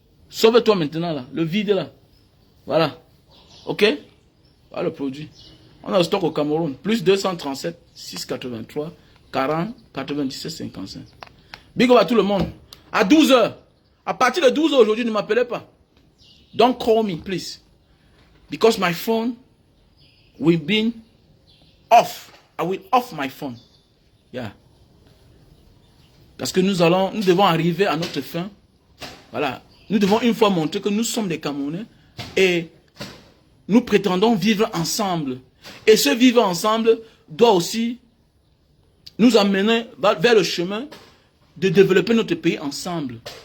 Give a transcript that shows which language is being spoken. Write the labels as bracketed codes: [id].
[fr] Sauve-toi maintenant là, le vide là. Voilà. Ok? Voilà le produit. On a le stock au Cameroun. Plus 237 683 40 97 55. Big up à tout le monde. À 12h. À partir de 12h aujourd'hui, ne m'appelez pas. [en] Don't call me, please. Because my phone will be off. I will off my phone. Yeah. [fr] Parce que nous devons arriver à notre fin. Voilà. Nous devons une fois montrer que nous sommes des Camerounais et nous prétendons vivre ensemble. Et ce vivre ensemble doit aussi nous amener vers le chemin de développer notre pays ensemble.